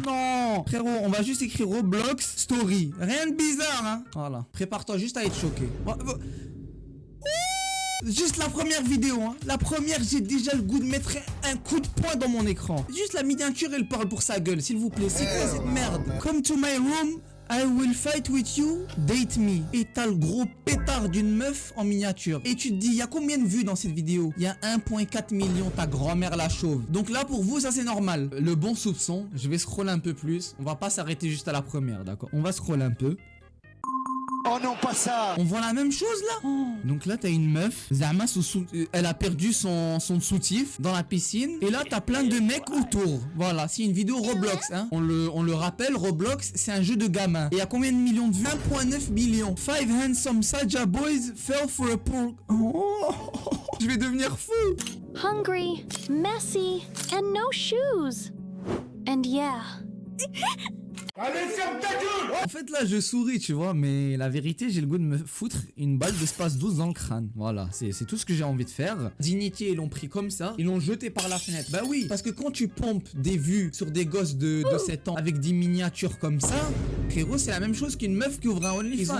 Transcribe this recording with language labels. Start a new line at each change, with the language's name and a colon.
French: Non, frérot, on va juste écrire Roblox Story. Rien de bizarre, hein. Voilà. Prépare-toi juste à être choqué. Juste la première vidéo, hein. La première, j'ai déjà le goût de mettre un coup de poing dans mon écran. Juste la miniature, elle parle pour sa gueule, s'il vous plaît. C'est quoi cette merde?
English: Come to my room, I will fight with you, date me.
French: Et t'as le gros pétard d'une meuf en miniature. Et tu te dis, il y a combien de vues dans cette vidéo? Il y a 1,4 million, ta grand-mère la chauve. Donc là, pour vous, ça c'est normal. Le bon soupçon, je vais scroller un peu plus. On va pas s'arrêter juste à la première, d'accord? On va scroller un peu. Oh non, pas ça! On voit la même chose là. Oh. Donc là t'as une meuf, Zama, elle a perdu son soutif dans la piscine. Et là t'as plein de mecs autour. Voilà, c'est une vidéo Roblox, hein. On le rappelle, Roblox c'est un jeu de gamin. Et il y a combien de millions de vues? 1,9 million.
English: 5 handsome Saja boys fell for a pork.
French: Oh. Je vais devenir fou.
English: Hungry, messy, and no shoes. And yeah.
French: Allez, ferme ta gueule! En fait là je souris tu vois, mais la vérité j'ai le goût de me foutre une balle d'espace 12 dans le crâne. Voilà, c'est tout ce que j'ai envie de faire. Dignity ils l'ont pris comme ça, ils l'ont jeté par la fenêtre. Bah oui, parce que quand tu pompes des vues sur des gosses de 7 ans avec des miniatures comme ça, frérot c'est la même chose qu'une meuf qui ouvre un OnlyFans.